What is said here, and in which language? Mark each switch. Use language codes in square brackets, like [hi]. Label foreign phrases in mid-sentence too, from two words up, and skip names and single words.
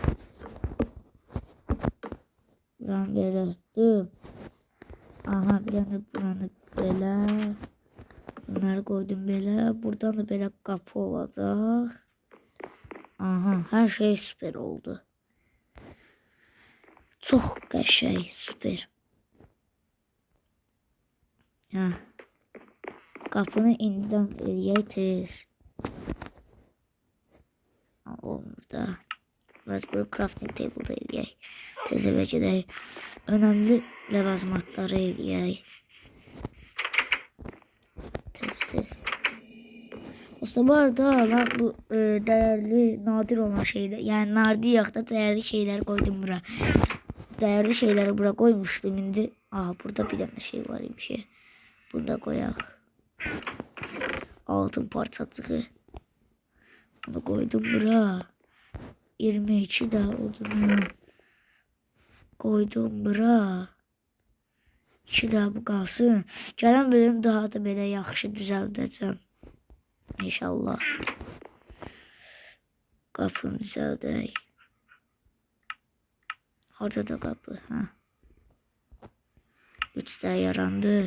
[tr] Buradan böyle attım. Aha bir tane buranı böyle. Bunları koydum böyle. Buradan da böyle kapı olacak. Aha her şey süper oldu. [az] Çok qəşəng, süper. Kapını indidən eləyək tez. Olmur da. Biraz böyle [en] crafting table [az] eləyək. Tez evə gedək. Önemli ləvazimatları eləyək. Tez. [tr] Dostlar bu arada ben bu değerli, nadir olan şeyler, yani nadir yaxda değerli şeyler koydum bura. Değerli şeyleri bura koymuştum indi. Aha burada bir tane şey var bir şey. Bunu da koyak. Altın parçacığı. Bunu koydum bura. 22 daha odunu koydum bura. [az] 2 daha bu qalsın. Gələn bölüm daha da belə yaxşı düzəldəcəm. İnşallah. Qapını düzəldək. Orada da qapı. 3 daha yarandı.